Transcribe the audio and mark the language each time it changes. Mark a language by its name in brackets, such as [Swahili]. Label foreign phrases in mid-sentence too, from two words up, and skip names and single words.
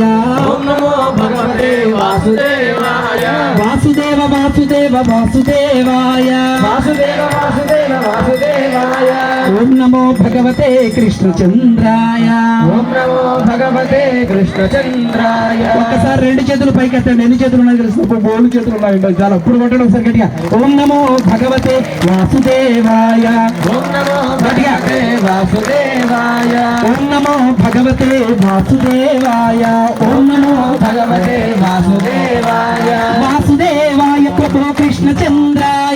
[Sanskrit] ओम नमो भगवते वासुदेवाय वासुदेव वासुदेव वासुदेवाय वासुदेव वासुदेव वासुदेवाय ओम नमो भगवते कृष्णचंद्राय ओम नमो भगवते कृष्णचन्द्राय [Telugu] ఒక్కసారి రెండు చేతులు పైకి ఎత్తండి. ఎన్ని చేతులు ఉన్నాయి తెలిసినప్పుడు మూడు చేతులు ఉన్నాయి చాలా అప్పుడు కొట్టండి ఒకసారి గట్టిగా. [Sanskrit] ఓం నమో భగవతే వాసుదేవాయ ओम नमो भगवते वासुदेवाय ओम नमो भगवते वासुदेवाय ओम नमो भगवते वासुदेवाय वासुदेवाय प्रभो कृष्णचंद्राय